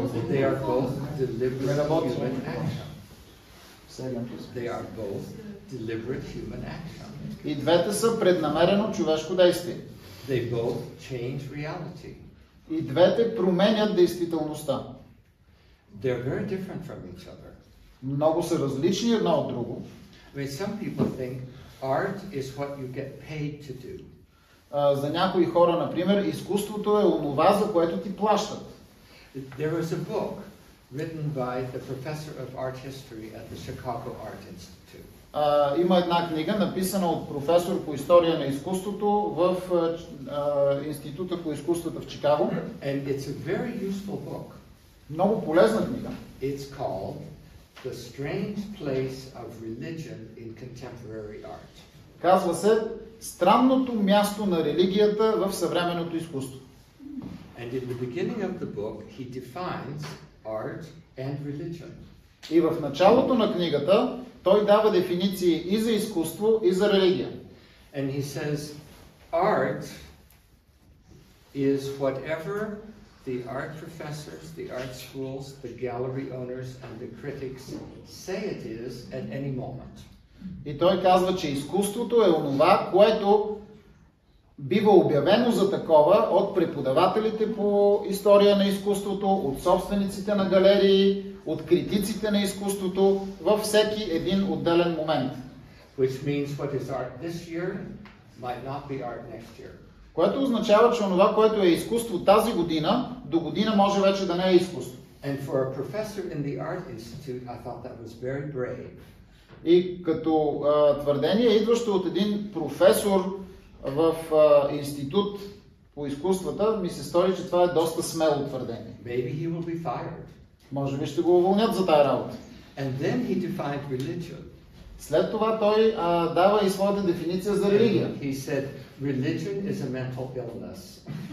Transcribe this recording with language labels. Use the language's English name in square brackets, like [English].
[English] They are both deliberate human action. They are both deliberate human action. [Bulgarian] И двете са преднамерено човешко действие. [English] They both change reality. [Bulgarian] И двете променят действителността. [English] They're very different from each other. [Bulgarian] Много са различни едно от друго. [English] I mean, some people think art is what you get paid to do. [Bulgarian] За някои хора, например, изкуството е онова, за което ти плащат. [English] There was a book written by the professor of art history at the Chicago Art Institute. [Bulgarian] Има една книга, написана от професор по история на изкуството в Института по изкуството в Чикаго. [English] And it's a very useful book. [Bulgarian] Много полезна книга. [English] It's called The Strange Place of Religion in Contemporary Art. [Bulgarian] Казва се Странното място на религията в съвременното изкуство. [English] And in the beginning of the book, he defines art and religion. [Bulgarian] И в началото на книгата той дава дефиниции и за изкуство, и за религия. [English] And he says, art is whatever the art professors, the art schools, the gallery owners, and the critics say it is at any moment. [Bulgarian] И той казва, че изкуството е онова, което бива обявено за такова от преподавателите по история на изкуството, от собствениците на галерии, от критиците на изкуството във всеки един отделен момент. [English] Which means what is art this year might not be art next year. [Bulgarian] Което означава, че онова, което е изкуство тази година, до година може вече да не е изкуство. [English] And for a professor in the Art Institute, I thought that was very brave. [Bulgarian] И като твърдение, идващо от един професор в институт по изкуствата, ми се стори, че това е доста смело твърдение. [English] Maybe he will be fired. [Bulgarian] Може би ще го уволнят за тая работа. [English] And then he defined religion. [Bulgarian] След това той дава и своята дефиниция за религия. [English] He said, religion is a mental illness.